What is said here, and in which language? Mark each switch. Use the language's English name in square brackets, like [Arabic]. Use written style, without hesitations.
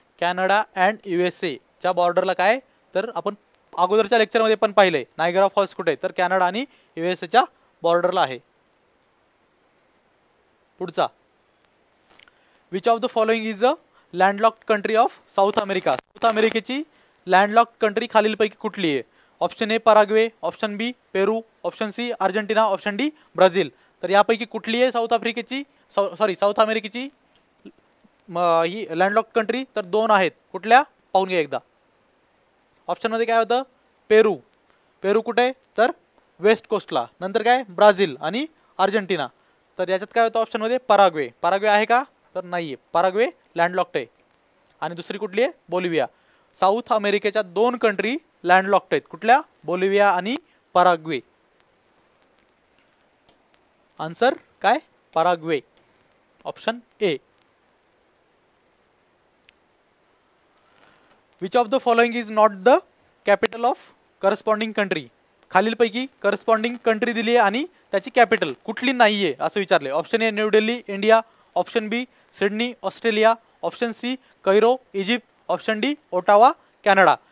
[Marathi] Canada and USA च्या बॉर्डरला काय? तर आपण अगोदरच्या लेक्चरमध्ये पण पाहिलंय नायगरा फॉल्स कुठे? तर कॅनडा आणि USA च्या बॉर्डरला आहे. [English] पुढचा, which of the following is a landlocked country of South America. [Marathi] South अमेरिकेची लँडलॉक्ड कंट्री खालीलपैकी कुठली आहे? Option A Paraguay, option B Peru, option C Argentina, option D Brazil. तर यापैकी कुठली आहे साऊथ अमेरिकेची ही लँडलॉक्ड कंट्री? तर दोन आहेत. कुठल्या पाहून घ्या एकदा. ऑप्शनमध्ये काय होतं? पेरू. पेरू कुठे? तर वेस्ट कोस्टला. नंतर काय? ब्राझील आणि अर्जेंटिना. तर याच्यात काय होतं ऑप्शनमध्ये? पराग्वे. पराग्वे आहे का? तर नाही आहे. पराग्वे लँडलॉक्ड आहे. आणि दुसरी कुठली आहे? बोलिव्हिया. साऊथ अमेरिकेच्या दोन कंट्री लँडलॉक्ड आहेत. कुठल्या? बोलिव्हिया आणि पराग्वे. आन्सर काय? Paraguay. Option A. [English] Which of the following is not the capital of corresponding country. [Marathi] खालीलपैकी करस्पॉन्डिंग कंट्री दिली आहे आणि त्याची कॅपिटल कुठली नाहीये असं विचारले. Option a new Delhi India, option B Sydney Australia, option C Cairo Egypt, option D Ottawa Canada.